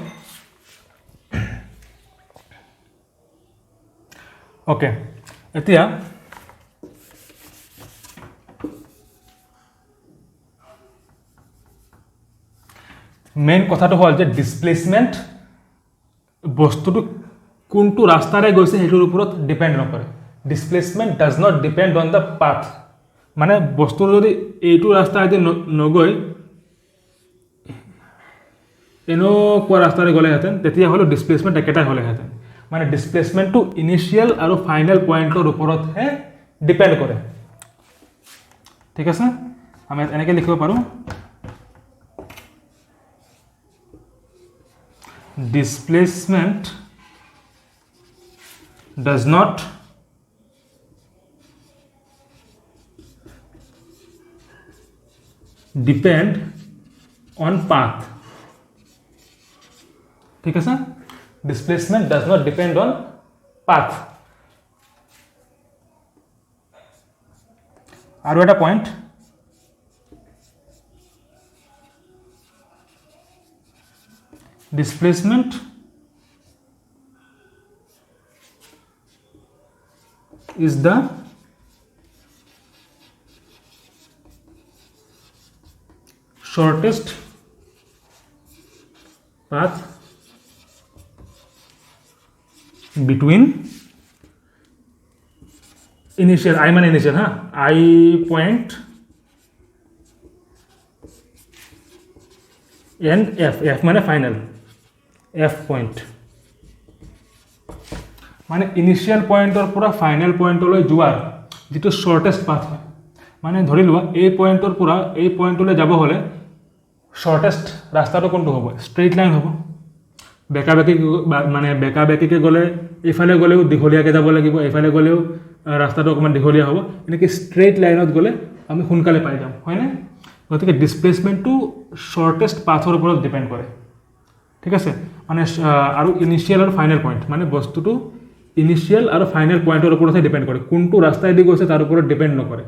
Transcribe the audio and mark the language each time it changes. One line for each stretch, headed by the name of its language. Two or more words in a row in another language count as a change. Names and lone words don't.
Assamese: ওকে এতিয়া মেইন কথাটো হল যে ডিসপ্লেসমেন্ট বস্তুটো কোনটো ৰাস্তাৰে গৈছে হেটোৰ ওপৰত ডিপেন্ড নকৰে
English: displacement does not depend on the path
Assamese: মানে বস্তু যদি এইটো ৰাস্তাৰে নগৈ এনো কোৱা ৰাস্তাৰে গলে হেতেন তেতিয়া হলো ডিসপ্লেসমেন্ট একেটাই হলে হেতেন মানে ডিসপ্লেসমেন্টটো ইনিশিয়াল আৰু ফাইনাল পয়েন্টৰ ওপৰত হে ডিপেন্ড কৰে ঠিক আছে আমি এনেকৈ লিখিব পাৰো
English: displacement does not depend on path
Assamese: ঠিক আছে
English: displacement does not depend on path
Assamese: আৰু এটা পয়েন্ট
English: displacement is the shortest path between initial I মানে initial I point and F
Assamese: মানে
English: final F point
Assamese: মানে ইনিশিয়াল পয়েন্টৰ পৰা ফাইনাল পয়েন্টলৈ যোৱাৰ যেটো
English: shortest path
Assamese: হয় মানে ধৰি লোৱা এই পয়েন্টৰ পৰা এই পয়েন্টলৈ যাব হলে শৰ্টেষ্ট ৰাস্তাটো কোনটো হ'ব
English: straight line
Assamese: হ'ব বেকা বেকিকে গলে ইফালে গলেও দীঘলীয়াকে যাব লাগিব ইফালে গলেও ৰাস্তাটো অকমান দীঘলীয়া হ'ব এনেকৈ স্ট্ৰেইট লাইনত গলে আমি সোনকালে পাই যাম হয় না গতিকে ডিসপ্লেসমেন্টটো শৰ্টেষ্ট পাথৰ ওপৰত ডিপেন্ড কৰে ঠিক আছে মানে আৰু ইনিশিয়েল আৰু
English: final point
Assamese: মানে বস্তুটো ইনিশিয়েল আৰু ফাইনেল পইণ্টৰ ওপৰতহে ডিপেণ্ড কৰে, কোনটো ৰাস্তাইদি গৈছে তাৰ ওপৰত ডিপেণ্ড নকৰে।